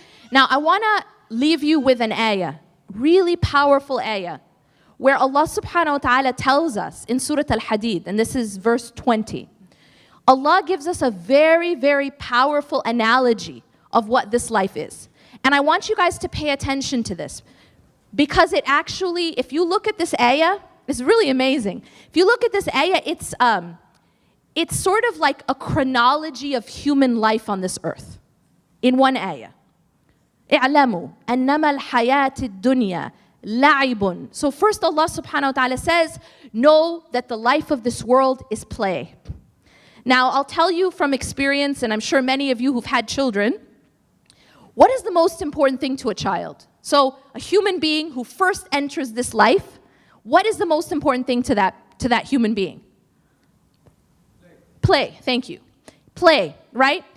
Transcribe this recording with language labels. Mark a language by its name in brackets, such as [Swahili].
[English] Now, I want to leave you with an ayah, really powerful ayah, where Allah subhanahu wa ta'ala tells us in Surah Al-Hadid, and this is verse 20, Allah gives us a very, very powerful analogy of what this life is. And I want you guys to pay attention to this, because it actually, if you look at this ayah, it's really amazing. If you look at this ayah, it's sort of like a chronology of human life on this earth in one ayah. [Arabic] اعلموا أنما الحياة الدنيا لعب. [English] So first Allah subhanahu wa ta'ala says, know that the life of this world is play. Now I'll tell you from experience, and I'm sure many of you who've had children, what is the most important thing to a child? So a human being who first enters this life, what is the most important thing to that human being? Play, thank you. Play, right?